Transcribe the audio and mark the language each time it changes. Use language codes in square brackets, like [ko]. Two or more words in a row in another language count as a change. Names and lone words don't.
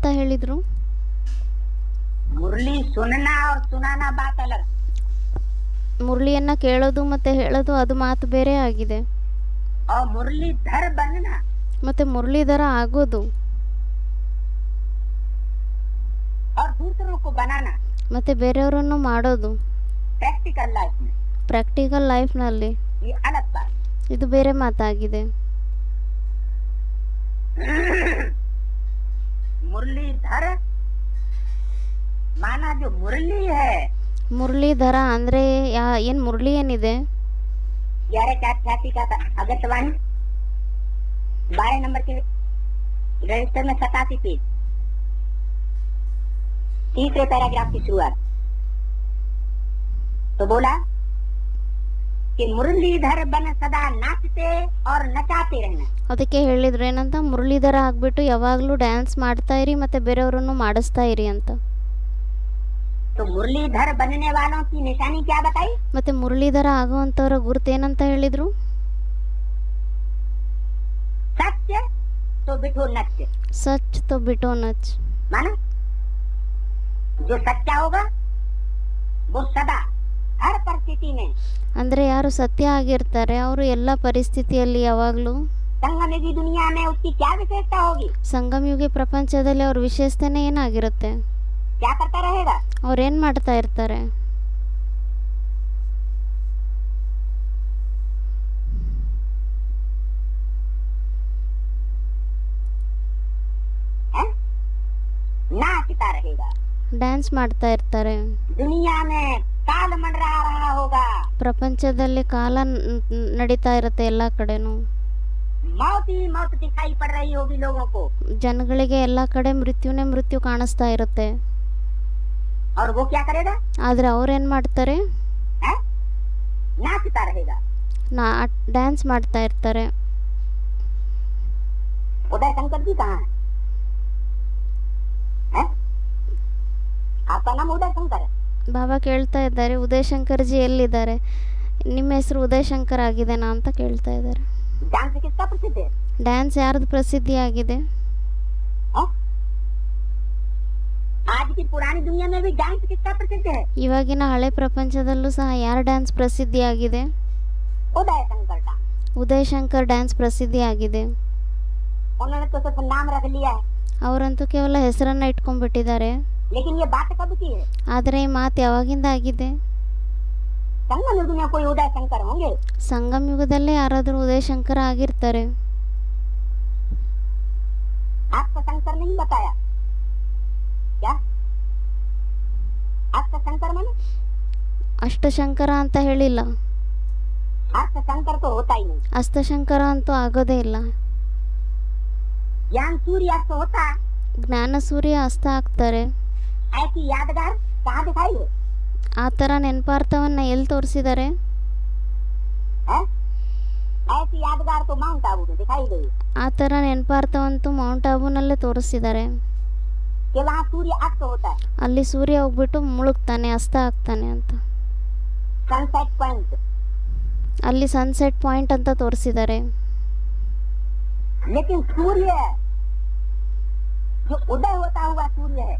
[kn] ಹೇಳಿದ್ರು? [hi] मुरली सुनना और सुनाना बात अलग। [kn] ಮುರಳಿಯನ್ನು ಕೇಳೋದು ಮತ್ತು ಹೇಳೋದು ಅದು ಮಾತು ಬೇರೆ ಆಗಿದೆ. [hi] और मुरलीधर बनना [kn] ಮತ್ತು ಮುರಳೀಧರ ಆಗೋದು [hi] और दूसरों को बनाना [kn] ಮತ್ತು ಬೇರೆಯವರನ್ನು ಮಾಡೋದು [en] practical life [hi] में [en] practical lifeನಲ್ಲಿ [hi] ये अलग बात। [kn] ಇದು ಬೇರೆ ಮಾತಾಗಿದೆ. [hi] मुरलीधर माना जो मुरली है, [kn] ಮುರಳೀಧರ ಅಂದರೆ ಏನು ಮುರಳಿ ಏನಿದೆ [hi] 11/88 का अगस्तवाणी 12 नंबर के रजिस्टर में 87 पेज, तीसरे पैराग्राफ की शुरुआत। तो बोला कि मुरलीधर बन सदा नाचते और नचाते रहना। [kn] ಅದಕ್ಕೆ ಹೇಳಿದ್ರು ಏನಂತ, ಮುರಳೀಧರ ಆಗಿಬಿಟ್ಟು ಯಾವಾಗಲೂ ಡ್ಯಾನ್ಸ್ ಮಾಡ್ತಾ ಇರಿ ಮತ್ತು ಬೇರೆಯವರನ್ನು ಮಾಡಿಸ್ತಾ ಇರಿ ಅಂತ. [hi] तो मुरलीधर बनने वालों की निशानी क्या बताई? [kn] ಮತ್ತು ಮುರಳೀಧರ ಆಗುವಂಥವ್ರ ಗುರುತು ಏನಂತ ಹೇಳಿದರು? [sd] सत्य तो बिठो नच। سچ تہ ٻيٺو نچ. [hi] माना जो सच्चा होगा वो सदा हर परिस्थिति में [kn] ಅಂದರೆ ಯಾರು ಸತ್ಯ ಆಗಿರ್ತಾರೆ ಅವರು ಎಲ್ಲ ಪರಿಸ್ಥಿತಿಯಲ್ಲಿ ಯಾವಾಗಲೂ [hi] संगमयुगी दुनिया में उसकी क्या विशेषता होगी? [kn] ಸಂಗಮಯುಗಿ ಪ್ರಪಂಚದಲ್ಲಿ ಅವ್ರ ವಿಶೇಷತೆನೇ ಏನಾಗಿರುತ್ತೆ? [hi] क्या करता रहेगा? [kn] ಅವ್ರೇನು ಮಾಡ್ತಾ ಇರ್ತಾರೆ? [hi] नाचता रहेगा। [kn] ಡ್ಯಾನ್ಸ್ ಮಾಡ್ತಾ ಇರ್ತಾರೆ. [hi] दुनिया में काल मंडरा रहा होगा। [kn] ಪ್ರಪಂಚದಲ್ಲಿ ಕಾಲ ನಡೀತಾ ಇರುತ್ತೆ ಎಲ್ಲ ಕಡೆನೂ. [hi] मौत ही मौत दिखाई पड़ रही होगी लोगों को। [kn] ಜನಗಳಿಗೆ ಎಲ್ಲ ಕಡೆ ಮೃತ್ಯುನೇ ಮೃತ್ಯು ಕಾಣಿಸ್ತಾ ಇರುತ್ತೆ. [hi] और वो क्या करेगा? [kn] ಆದರೆ ಅವ್ರೇನು ಮಾಡ್ತಾರೆ? [hi] नाचता रहेगा। [kn] ಡ್ಯಾನ್ಸ್ ಮಾಡ್ತಾ ಇರ್ತಾರೆ. [hi] उदय शंकर जी कहाँ है? आपका नाम उदय शंकर है? [kn] ಬಾಬಾ ಕೇಳ್ತಾ ಇದ್ದಾರೆ, ಉದಯ್ ಶಂಕರ್ ಜಿ ಎಲ್ಲಿದ್ದಾರೆ? ನಿಮ್ಮ ಹೆಸರು ಉದಯ್ ಶಂಕರ್ ಆಗಿದೆನಾ ಅಂತ ಕೇಳ್ತಾ ಇದ್ದಾರೆ. [hi] डांस किसका प्रसिद्ध है? [kn] ಡ್ಯಾನ್ಸ್ ಯಾರ್ದು ಪ್ರಸಿದ್ಧಿ ಆಗಿದೆ? [hi] आज की पुरानी दुनिया में भी डांस किसका प्रसिद्ध है? [kn] ಇವಾಗಿನ ಹಳೆ ಪ್ರಪಂಚದಲ್ಲೂ ಸಹ ಯಾರ ಡ್ಯಾನ್ಸ್ ಪ್ರಸಿದ್ಧಿ ಆಗಿದೆ? [hi] उदय शंकर डांस। [kn] ಉದಯ್ ಶಂಕರ್ ಡ್ಯಾನ್ಸ್ ಪ್ರಸಿದ್ಧಿ ಆಗಿದೆ. [hi] उन्होंने तो सिर्फ नाम रख लिया है, [kn] ಅವರಂತೂ ಕೇವಲ ಹೆಸರನ್ನ ಇಟ್ಕೊಂಡ್ಬಿಟ್ಟಿದ್ದಾರೆ. [hi] लेकिन ये बात कब की है? [kn] ಆದರೆ ಈ ಮಾತು ಯಾವಾಗಿಂದ ಆಗಿದೆ? [hi] संगम युग में कोई उदय शंकर होंगे? [kn] ಸಂಗಮ ಯುಗದಲ್ಲೇ ಯಾರಾದರೂ ಉದಯ್ ಶಂಕರ್ ಆಗಿರ್ತಾರೆ. [hi] आपका शंकर नहीं बताया क्या? आपका शंकर माने [kn] ಅಷ್ಟಶಂಕರ ಅಂತ ಹೇಳಿಲ್ಲ. [hi] आपका शंकर तो होता ही नहीं। [kn] ಅಷ್ಟಶಂಕರ ಅಂತೂ ಆಗೋದೇ ಇಲ್ಲ. [hi] ज्ञान सूर्यास्त होता, [kn] ಜ್ಞಾನ ಸೂರ್ಯ ಅಸ್ತ ಆಗ್ತಾರೆ. [hi] ऐसी यादगार कहाँ दिखाई है? [kn] ಆ ಥರ ನೆನಪಾರ್ಥವನ್ನ ಎಲ್ಲಿ ತೋರಿಸಿದ್ದಾರೆ? [hi] ऐसी यादगार तो माउंट आबू में दिखाई गई [kn] ಆ ಥರ ನೆನಪಾರ್ಥವಂತೂ ಮೌಂಟ್ ಆಬೂನಲ್ಲೇ ತೋರಿಸಿದ್ದಾರೆ. [hi] कि वहाँ सूर्य अस्त होता है, [kn] ಅಲ್ಲಿ ಸೂರ್ಯ ಹೋಗ್ಬಿಟ್ಟು ಮುಳುಗ್ತಾನೆ, ಅಸ್ತ ಆಗ್ತಾನೆ ಅಂತ. [hi] सनसेट पॉइंट। [kn] ಅಲ್ಲಿ ಸನ್ಸೆಟ್ ಪಾಯಿಂಟ್ ಅಂತ ತೋರಿಸಿದ್ದಾರೆ. [hi] लेकिन सूर्य जो उदय होता हुआ सूर्य है,